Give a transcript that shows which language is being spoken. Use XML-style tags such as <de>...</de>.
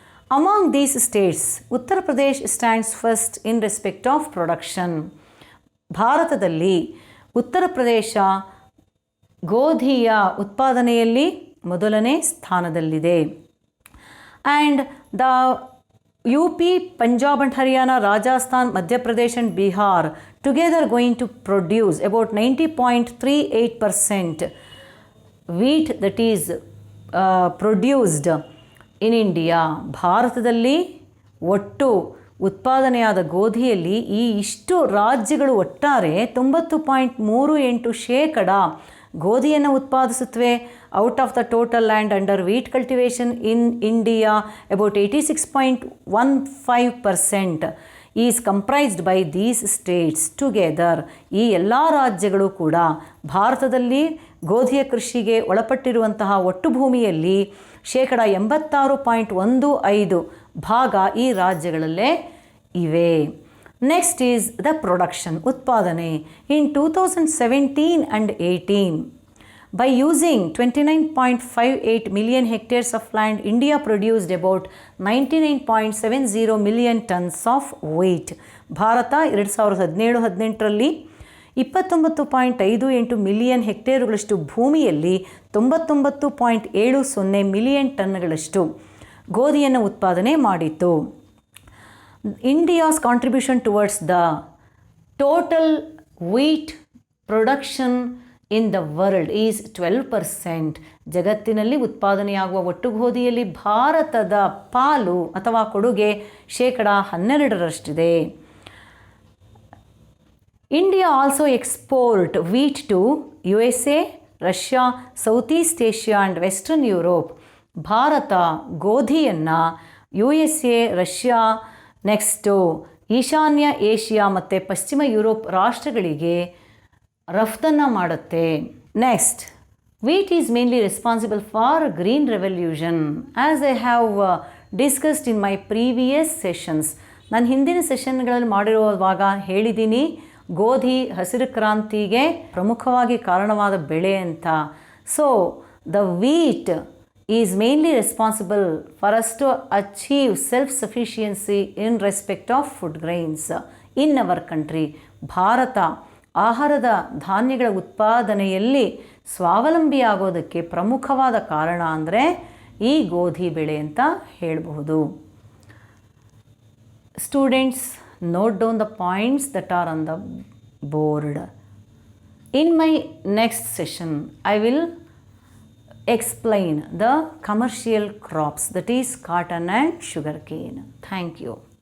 <en>Among these states Uttar Pradesh stands first in respect of production.</en> <kn>ಭಾರತದಲ್ಲಿ ಉತ್ತರ ಪ್ರದೇಶ ಗೋಧಿಯ ಉತ್ಪಾದನೆಯಲ್ಲಿ ಮೊದಲನೇ ಸ್ಥಾನದಲ್ಲಿದೆ.</kn> <en>And the UP, Punjab and Haryana, Rajasthan, Madhya Pradesh and Bihar together going to produce about 90.38% wheat that is produced in India.</en> <kn>ಭಾರತದಲ್ಲಿ ಒಟ್ಟು ಉತ್ಪಾದನೆಯಾದ ಗೋಧಿಯಲ್ಲಿ ಈ ಇಷ್ಟು ರಾಜ್ಯಗಳು ಒಟ್ಟಾರೆ 90.38% ಗೋಧಿಯನ್ನು ಉತ್ಪಾದಿಸುತ್ತವೆ.</kn> <en>Out of the total land under wheat cultivation in India about 86.15% is comprised by these states together.</en> <kn>ಈ ಎಲ್ಲ ರಾಜ್ಯಗಳು ಕೂಡ ಭಾರತದಲ್ಲಿ ಗೋಧಿಯ ಕೃಷಿಗೆ ಒಳಪಟ್ಟಿರುವಂತಹ ಒಟ್ಟು ಭೂಮಿಯಲ್ಲಿ 86.15% ಭಾಗ ಈ ರಾಜ್ಯಗಳಲ್ಲೇ ಇವೆ.</kn> <en>Next is the production, ಉತ್ಪಾದನೆ. In 2017 and 18, by using 29.58 million hectares of land, India produced about 99.70 million tons of wheat.</en> <kn>Bharat 2017-18ರಲ್ಲಿ 29.58 million ಹೆಕ್ಟೇರುಗಳಷ್ಟು ಭೂಮಿಯಲ್ಲಿ 99.70 ಮಿಲಿಯನ್ ಟನ್ಗಳಷ್ಟು ಗೋಧಿಯನ್ನು ಉತ್ಪಾದನೆ ಮಾಡಿತು.</kn> <en>India's contribution towards the total wheat production in the world is 12%.</en> <kn>ಜಗತ್ತಿನಲ್ಲಿ ಉತ್ಪಾದನೆಯಾಗುವ ಒಟ್ಟು ಗೋಧಿಯಲ್ಲಿ ಭಾರತದ ಪಾಲು ಅಥವಾ ಕೊಡುಗೆ 12%.</kn> <en>India also export wheat to USA, Russia, Southeast Asia and Western Europe.</en> <kn>Bharat ಗೋಧಿಯನ್ನು USA, ರಷ್ಯಾ, ನೆಕ್ಸ್ಟು ಈಶಾನ್ಯ ಏಷ್ಯಾ ಮತ್ತು ಪಶ್ಚಿಮ ಯುರೋಪ್ ರಾಷ್ಟ್ರಗಳಿಗೆ ರಫ್ತನ್ನು ಮಾಡುತ್ತೆ. Next,</kn> <en>wheat is mainly responsible for green revolution as I have discussed in my previous sessions.</en> <kn>ನಾನು ಹಿಂದಿನ ಸೆಷನ್ಗಳಲ್ಲಿ ಮಾಡಿರುವಾಗ ಹೇಳಿದ್ದೀನಿ ಗೋಧಿ ಹಸಿರು ಕ್ರಾಂತಿಗೆ ಪ್ರಮುಖವಾಗಿ ಕಾರಣವಾದ ಬೆಳೆ ಅಂತ.</kn> <en>So the wheat is mainly responsible for us to achieve self-sufficiency in respect of food grains in our country.</en> <kn>Bharat ಆಹಾರದ ಧಾನ್ಯಗಳ ಉತ್ಪಾದನೆಯಲ್ಲಿ ಸ್ವಾವಲಂಬಿಯಾಗೋದಕ್ಕೆ ಪ್ರಮುಖವಾದ ಕಾರಣ ಅಂದರೆ ಈ ಗೋಧಿ ಬೆಳೆ ಅಂತ ಹೇಳಬಹುದು.</kn> <en>Students, note down the points that are on the board. In my next session, I will explain the commercial crops, that is cotton and sugarcane. Thank you.</en>